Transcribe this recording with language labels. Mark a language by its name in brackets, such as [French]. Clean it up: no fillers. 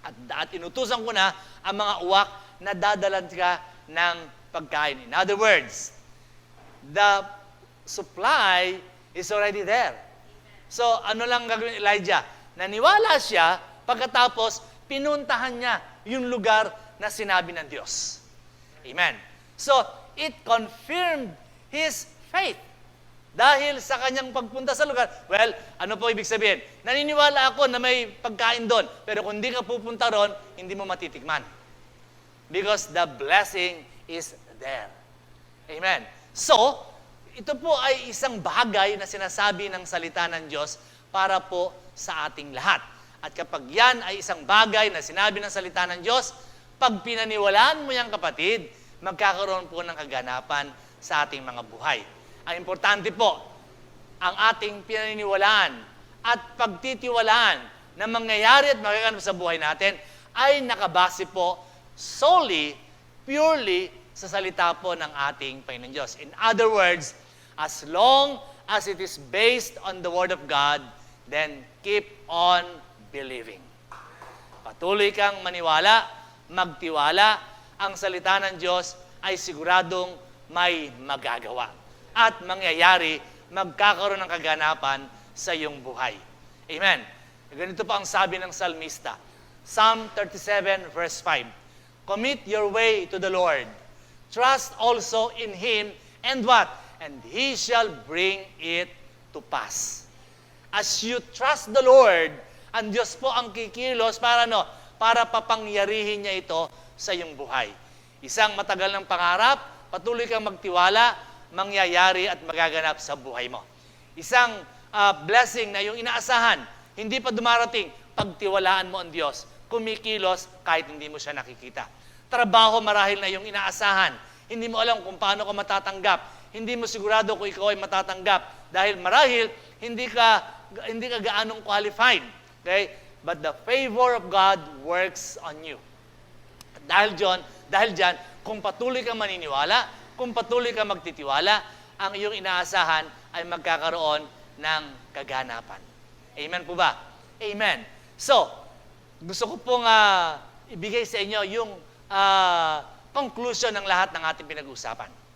[Filipino] At inutusan ko na ang mga uwak na dadalan ka ng pagkain. [English] In other words, the supply is already there. [Filipino] So, ano lang gagawin Elijah? Naniwala siya, pagkatapos, pinuntahan niya yung lugar na sinabi ng Diyos. Amen. [English] So, it confirmed his faith. [Filipino] Dahil sa kanyang pagpunta sa lugar, well, ano po ibig sabihin? Naniniwala ako na may pagkain doon, pero kung hindi ka pupunta ron, hindi mo matitikman. [English] Because the blessing is there. Amen. [Filipino] So, ito po ay isang bagay na sinasabi ng salita ng Diyos para po sa ating lahat. At kapag yan ay isang bagay na sinabi ng salita ng Diyos, pag pinaniwalaan mo yan kapatid, magkakaroon po ng kaganapan sa ating mga buhay. Ang importante po, ang ating pinaniniwalaan at pagtitiwalaan na mangyayari at magaganap sa buhay natin ay nakabase po solely, purely sa salita po ng ating Panginoon Diyos. [English] In other words, as long as it is based on the Word of God, then keep on believing. [Filipino] Patuloy kang maniwala, magtiwala, ang salita ng Diyos ay siguradong may magagawa. At mangyayari, magkakaroon ng kaganapan sa iyong buhay. Amen. Ganito pa ang sabi ng salmista. [English] Psalm 37 verse 5. Commit your way to the Lord. Trust also in Him, and what? And He shall bring it to pass. As you trust the Lord, [Filipino] ang Diyos po ang kikilos para para papangyarihin niya ito sa iyong buhay. Isang matagal ng pangarap, patuloy kang magtiwala, mangyayari at magaganap sa buhay mo. Isang blessing na yung inaasahan, hindi pa dumarating, pagtiwalaan mo ang Diyos, kumikilos kahit hindi mo siya nakikita. Trabaho marahil na yung inaasahan, hindi mo alam kung paano ka matatanggap, hindi mo sigurado kung ikaw ay matatanggap dahil marahil hindi ka gaanong qualified. Okay? [English] But the favor of God works on you. [Filipino] At dahil dyan, kung patuloy kang maniniwala, kung patuloy kang magtitiwala, ang iyong inaasahan ay magkakaroon ng kaganapan. Amen po ba? Amen. So, gusto ko pong ibigay sa inyo yung conclusion ng lahat ng ating pinag-uusapan.